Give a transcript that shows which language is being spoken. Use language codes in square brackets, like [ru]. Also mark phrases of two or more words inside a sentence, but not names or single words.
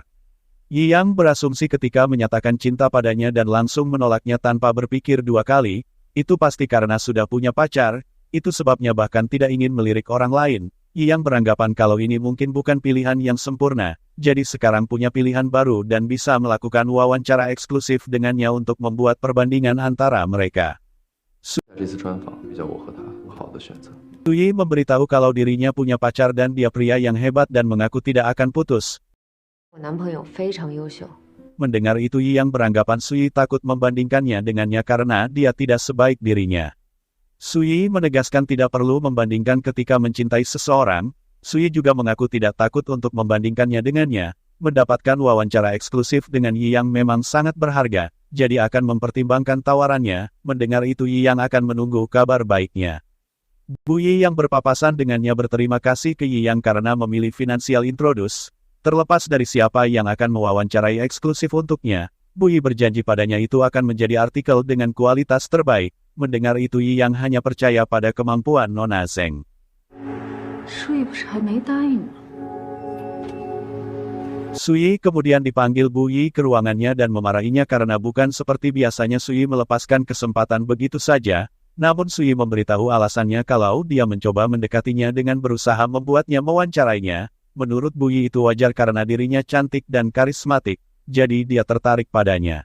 [id] Yi Yang berasumsi ketika menyatakan cinta padanya dan langsung menolaknya tanpa berpikir dua kali, itu pasti karena sudah punya pacar, itu sebabnya bahkan tidak ingin melirik orang lain. Yi Yang beranggapan kalau ini mungkin bukan pilihan yang sempurna, jadi sekarang punya pilihan baru dan bisa melakukan wawancara eksklusif dengannya untuk membuat perbandingan antara mereka. [zh] 这次专访比较我和他好的选择。 [id] Sui memberitahu kalau dirinya punya pacar dan dia pria yang hebat dan mengaku tidak akan putus. [zh] 我男朋友非常优秀， [id] Mendengar itu Yi Yang beranggapan Sui takut membandingkannya dengannya karena dia tidak sebaik dirinya. Sui menegaskan tidak perlu membandingkan ketika mencintai seseorang. Sui juga mengaku tidak takut untuk membandingkannya dengannya. Mendapatkan wawancara eksklusif dengan Yi Yang memang sangat berharga, jadi akan mempertimbangkan tawarannya. Mendengar itu Yi Yang akan menunggu kabar baiknya. Bu Yi Yang berpapasan dengannya berterima kasih ke Yi Yang karena memilih Financial Introduce. Terlepas dari siapa yang akan mewawancarai eksklusif untuknya, Bu Yi berjanji padanya itu akan menjadi artikel dengan kualitas terbaik. Mendengar itu Yi Yang hanya percaya pada kemampuan Nona Zeng. [zh] 睡不是还没答应吗？ [id] Sui kemudian dipanggil Bu Yi ke ruangannya dan memarahinya karena bukan seperti biasanya Sui melepaskan kesempatan begitu saja. Namun Sui memberitahu alasannya kalau dia mencoba mendekatinya dengan berusaha membuatnya mewawancarainya. Menurut Bu Yi itu wajar karena dirinya cantik dan karismatik, jadi dia tertarik padanya.